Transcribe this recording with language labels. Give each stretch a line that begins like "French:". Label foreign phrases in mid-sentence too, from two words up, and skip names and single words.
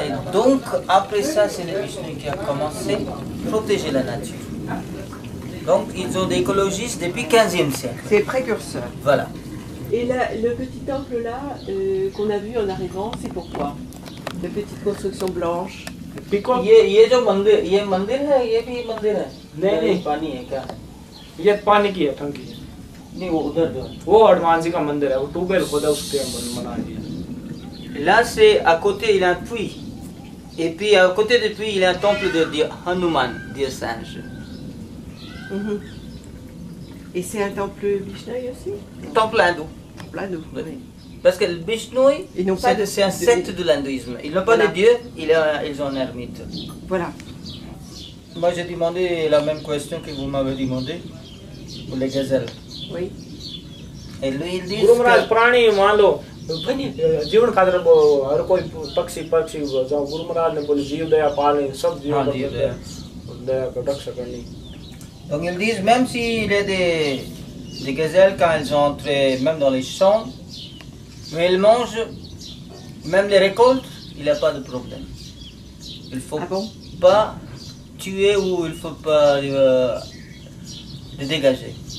French: Et donc après ça, c'est le Bishnoi qui a commencé à protéger la nature. Donc ils ont des écologistes depuis 15e siècle. C'est précurseur. Voilà. Et là, le petit temple là qu'on a vu en arrivant, c'est pourquoi? De petites constructions blanches. Because
Hindi: ये जो मंदिर, ये मंदिर है, ये भी मंदिर है। नहीं। पानी है क्या? ये पानी की है, टंकी है। नहीं, वो उधर जो है। वो हनुमान जी का मंदिर है, वो ट्यूबवेल खोदा उसके बना दिया।
French: Là, c'est à côté, il y a un puits. Et puis à côté du puits, il y a un temple de Dieu, Hanuman, Dieu singe. Mhm. Et c'est un temple Vishnoi aussi? Temple hindou. Temple hindou, Oui. oui. Parce que le Bishnoi, Ils n'ont pas de- c'est un secte de l'hindouisme. Ils n'ont pas Voilà. de Dieu, ils ont un ermite. Voilà. Moi, j'ai demandé la même question que vous m'avez demandé pour les gazelles. Oui. Et lui, il dit
Hindi: गुरु महाराज
French: que...
Hindi: प्राणी मान लो जीवन खातिर हर कोई पक्षी जब गुरु महाराज ने बोले जीव दया पाले सब जीव हाँ, का जीव दया का रक्षा करनी।
French: Donc ils disent, même s'il y a des gazelles, quand elles entrent même dans les champs, mais elles mangent, même les récoltes, il n'y a pas de problème. Il ne faut Ah bon? pas tuer ou il ne faut pas les dégager.